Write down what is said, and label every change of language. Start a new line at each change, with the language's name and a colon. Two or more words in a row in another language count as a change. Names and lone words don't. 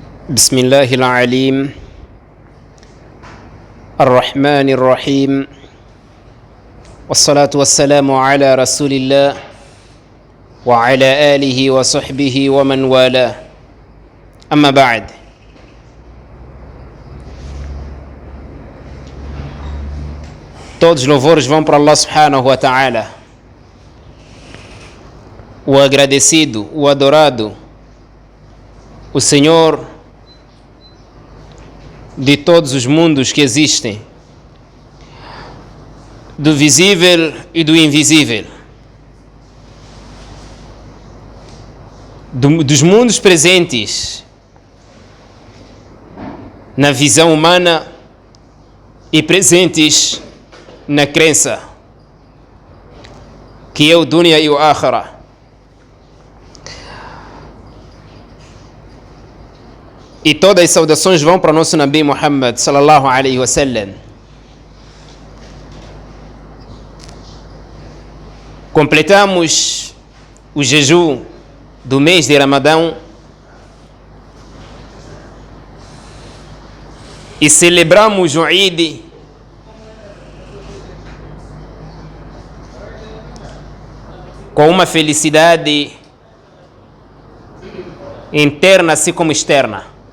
Arabic: بسم الله العليم الرحمن الرحيم والصلاة والسلام على رسول الله وعلى آله وصحبه ومن والاه أما بعد.
Portuguese: Todos os louvores vão para Allah
Arabic: سبحانه وتعالى,
Portuguese: o agradecido, o adorado, o Senhor de todos os mundos que existem, do visível e do invisível, dos mundos presentes na visão humana e presentes na crença, que é o dunya e o akhira. E todas as saudações vão para o nosso Nabi Muhammad
Arabic: صلى الله عليه وسلم.
Portuguese: Completamos o jejum do mês de Ramadão e celebramos o Eid com uma felicidade interna assim como externa.